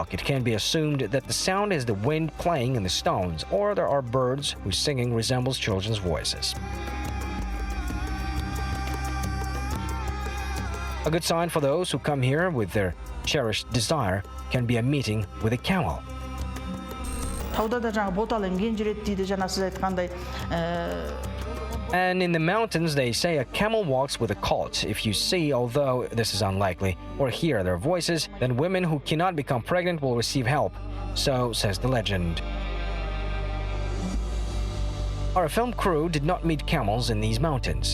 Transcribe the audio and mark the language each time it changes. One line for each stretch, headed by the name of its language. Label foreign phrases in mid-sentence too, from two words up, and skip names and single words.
English: It can be assumed that the sound is the wind playing in the stones, or there are birds whose singing resembles children's voices. A good sign for those who come here with their cherished desire can be a meeting with a camel.
Kazakh: Тауда да жаңа ботал емген жүреді дейді, жаңа сіз айтқандай.
English: And in the mountains, they say a camel walks with a colt. If you see, although this is unlikely, or hear their voices, then women who cannot become pregnant will receive help. So says the legend. Our film crew did not meet camels in these mountains.